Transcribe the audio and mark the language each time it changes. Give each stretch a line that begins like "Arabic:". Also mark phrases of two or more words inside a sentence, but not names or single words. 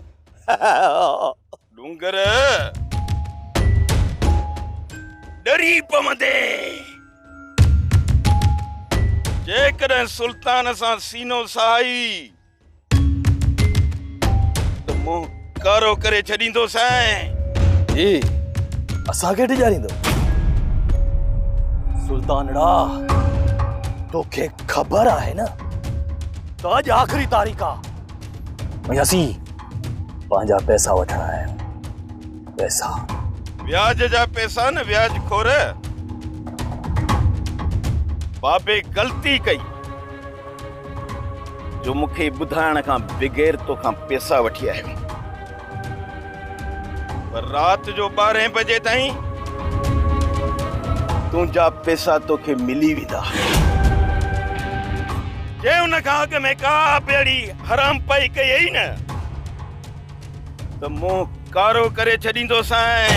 Sindhi: डूंगर डरी पवंदे जेकॾहिं सुल्तान सां सीनो सहाई त मुंहुं कारो करे छॾींदोसांइ। जी असांखे ॾिजारींदो? सुल्तानड़ा तोखे ख़बर आहे न त अॼु आख़िरी तारीख़ आहे। असीं पंहिंजा पैसा वठण आया आहियूं। पैसा ब्याज जा पैसा न ब्याज खोर। बाबे गलती कई जो मूंखे ॿुधाइण खां बग़ैर तोखां पैसा वठी आयो, पर रात जो 12 बजे ताईं तुंहिंजा पैसा तोखे मिली वेंदा। जे उन खां अॻ में का बेड़ी हराम पई कई न त मुंहुं कारो करे छॾींदोसांइ।